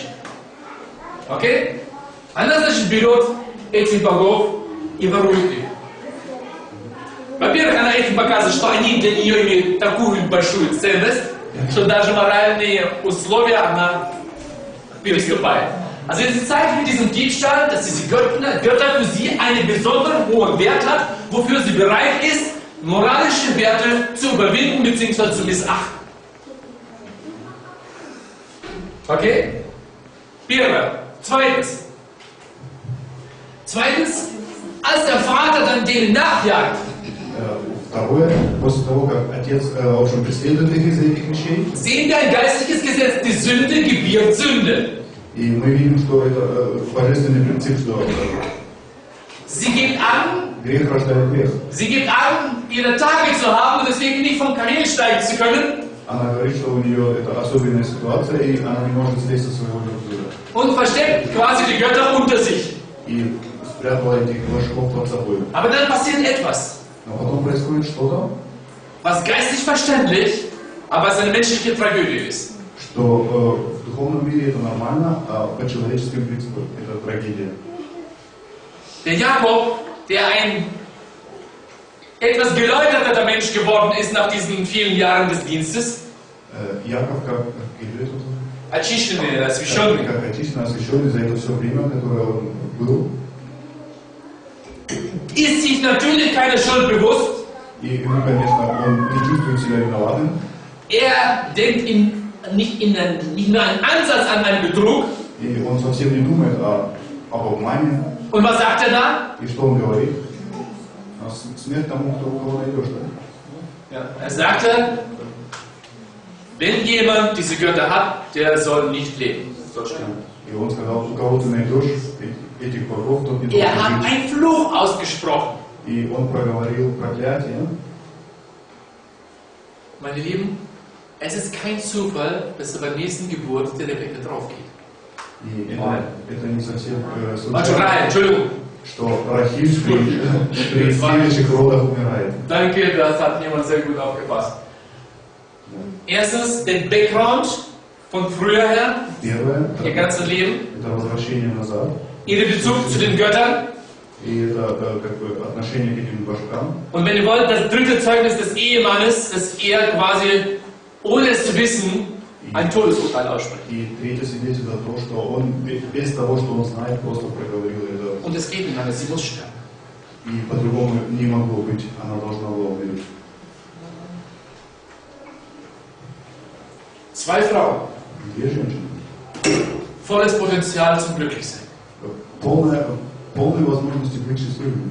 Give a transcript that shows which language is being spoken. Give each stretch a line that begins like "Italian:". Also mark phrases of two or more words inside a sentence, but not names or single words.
Russian: Окей? Она, значит, берет этих богов и ворует их. Во-первых, она этим показывает, что они для нее имеют такую большую ценность, что даже моральные условия она переступает.
German: Also sie zeigt mit diesem Diebstahl, dass diese Götter für sie einen besonderen hohen Wert hat, wofür sie bereit ist, moralische Werte zu überwinden bzw. zu missachten. Okay? Zweitens, als der Vater dann denen nachjagt,
Russian: Второе, после того, как отец, в общем, преследует их из-за этих вещей,
German: sehen wir ein geistliches Gesetz, die Sünde gebiert Sünde.
Russian: и мы видим, что это божественный принцип, что
German: Sie gibt an,
Russian: грех рождает грех.
German: sie gibt an, ihre Tage zu haben und deswegen nicht vom Kamel steigen zu können.
Russian: Она говорит, что у нее это особенная ситуация, и она не может слезть со своего верблюда.
German: Und versteckt quasi die Götter unter sich.
Russian: И спрятала этих башков под собой.
German: Aber dann passiert etwas,
Russian: Но потом происходит что-то,
German: was geistlich verständlich, aber was eine menschliche Tragödie ist.
Russian: что в духовном мире это нормально, а по человеческим принципам это трагедия.
German: Der Jakob, der ein etwas geläuterter Mensch geworden ist nach diesen vielen Jahren des Dienstes,
Russian: Яков, как очищенный, освященный, как очищенный, освященный за это все время, которое он был,
German: ist sich natürlich keine Schuld bewusst.
Russian: и ему, конечно, он не чувствует себя виноватым.
German: Er denkt nicht nur einen Ansatz an einen Betrug.
Russian: И он совсем не думает об обмане.
German: Und was sagt er da?
Russian: И что он говорит? Смерть тому, кто у кого найдешь, да?
German: Er sagte, wenn jemand diese Götter hat, der soll nicht leben.
Russian: И он сказал, у кого ты найдешь этих богов, тот не должен
German: Er hat
Russian: жить.
German: einen Fluch ausgesprochen.
Russian: И он проговорил проклятие.
German: Meine Lieben, es ist kein Zufall, dass er bei der nächsten Geburt der Rebecca drauf geht.
Russian: И это не совсем
German: Рахиль, Entschuldigung.
Russian: что Рахиль при следующих родах умирает.
German: Danke, das hat jemand sehr gut aufgepasst. Erstens, den Background von früher her,
Russian: Первое,
German: ihr ganzes Leben,
Russian: это возвращение назад.
German: ihr Bezug zu den Göttern.
Russian: И это как бы отношение к этим башкам.
German: Und wenn ihr wollt, das dritte Zeugnis des Ehemannes, dass er quasi, ohne es zu wissen, ein Todesurteil ausspricht.
Russian: И третье свидетельство то, что он без того, что он знает, просто проговорил это.
German: Und es geht nicht anders, sie muss sterben.
Russian: И по-другому не могло быть, она должна была умереть.
German: Zwei Frauen.
Russian: Две женщины.
German: Volles Potenzial zum Glücklichsein.
Russian: Полной возможности быть счастливыми.